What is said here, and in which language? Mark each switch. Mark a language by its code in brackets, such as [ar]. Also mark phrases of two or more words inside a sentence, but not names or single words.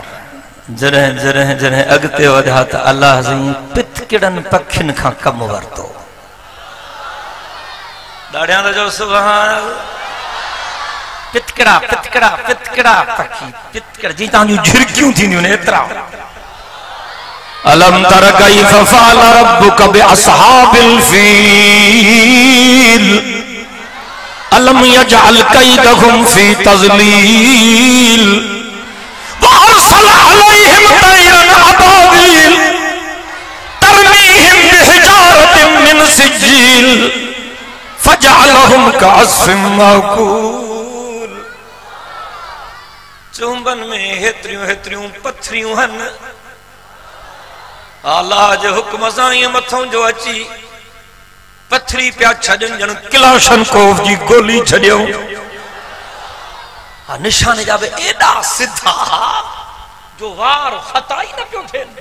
[sd] जॾहिं जॾहिं जॾहिं अॻिते वधिया त अलाह साईं पितकिड़नि पखियुनि खां कमु वरितो। ॾाढियां त जो सुभान। पितकिड़ा पितकिड़ा पितकिड़ा पखी, पितकिड़ा जी तव्हांजूं झिरकियूं थींदियूं आहिनि एतिरा। [ar] ألم تر كيف فعل ربك بأصحاب الفيل ألم يجعل كيدهم في تضليل وأرسل عليهم طيرا أبابيل ترميهم بحجارة من سجيل فجعلهم كعصف مأكول. [sd] चुंबन में हेतरियूं हेतरियूं पथरियूं हन, अल्लाह जे हुक्म सां ईअं मथों जो अची पथरी पिया छॾनि ॼण किलाशनकोफ जी गोली छॾियो। निशाने जा बि एॾा सिधा जो वार ख़ता ई न पियो थियनि।